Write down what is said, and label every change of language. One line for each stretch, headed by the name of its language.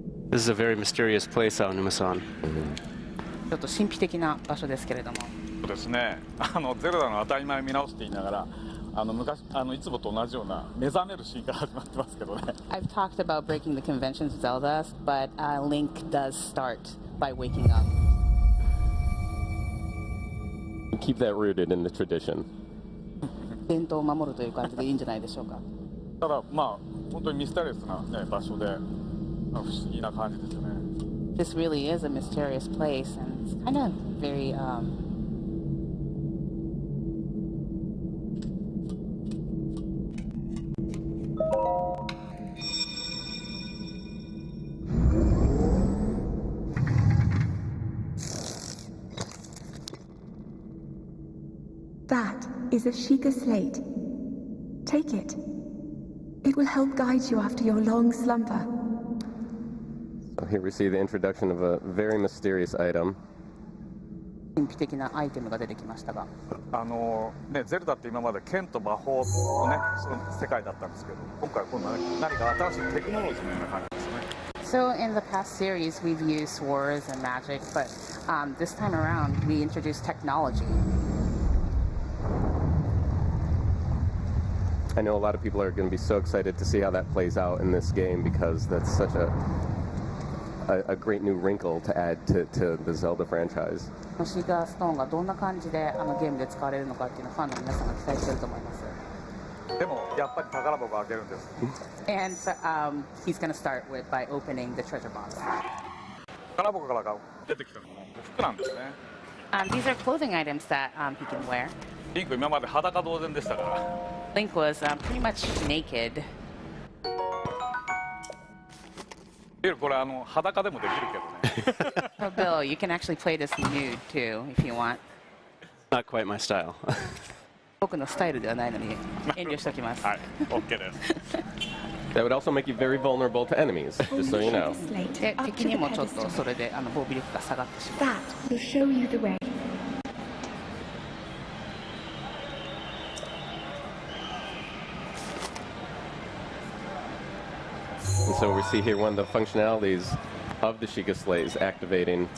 English: This is a very mysterious place, Aonuma-san.
Japanese: ちょっと神秘的な場所ですけれども。そうですね。ゼルダの当たり前見直して言いながら、いつもと同じような目覚めるシーンから始まってますけどね。
English: I've talked about breaking the conventions of Zelda, but Link does start by waking up. Keep that rooted in the tradition.
Japanese: 伝統を守るという感じでいいんじゃないでしょうか。ただまあ本当にミステリアスな、ね、場所で、不思議な感じですよね。
English: This really is a mysterious place, and it's kind of very That is a Sheikah slate. Take it. It will help guide you after your long slumber. So here we see the introduction of a very mysterious item.
Japanese: 神秘的なアイテムが出てきましたが。ゼルダって今まで剣と魔法のね、その世界だったんですけど、今回はこんな何か新しいテクノロジーのような感じですね。
English: So in the past series, we've used swords and magic, but this time around, we introduced technology. I know a lot of people are going to be so excited to see how that plays out in this game because that's such a great new wrinkle to add to the Zelda franchise.
Japanese: シーガーストーンがどんな感じでゲームで使われるのかっていうのをファンの皆さんが期待してると思います。でもやっぱり宝箱を開けるんです。
English: And he's going to start by opening the treasure box.
Japanese: 宝箱から出てきたのは服なんですね。
English: These are clothing items that he can wear.
Japanese: リンク今まで裸同然でしたから。
English: Link was pretty much naked.
Japanese: これ裸でもできるけどね。
English: So Bill, you can actually play this nude too if you want. Not quite my style.
Japanese: 僕のスタイルではないのに遠慮しておきます。はい、OK です。
English: That would also make you very vulnerable to enemies, just so you know.
Japanese: で、敵にもちょっとそれで防備力が下がってしまう。
English: That will show you the way. And so we see here one of the functionalities of the Sheikah slate is activating